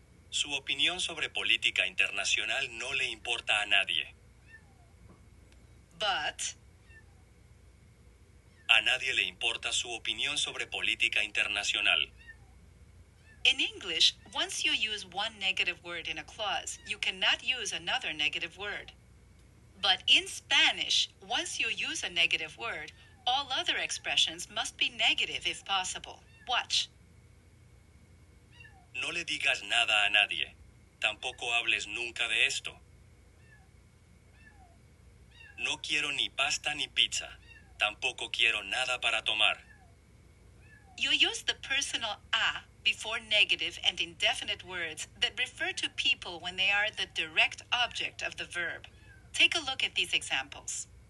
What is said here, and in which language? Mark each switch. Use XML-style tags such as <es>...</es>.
<es>Su opinión sobre política internacional no le importa a nadie.</es> <en>But</en> <es>A nadie le importa su opinión sobre política internacional.</es> <en>in English, once you use one negative word in a clause, you cannot use another negative word. But in Spanish, once you use a negative word, all other expressions must be negative if possible. Watch.</en> <es>No le digas nada a nadie. Tampoco hables nunca de esto. No quiero ni pasta ni pizza. Tampoco quiero nada para tomar.</es> <en>You use the personal a before negative and indefinite words that refer to people when they are the direct object of the verb. Take a look at these examples.</en>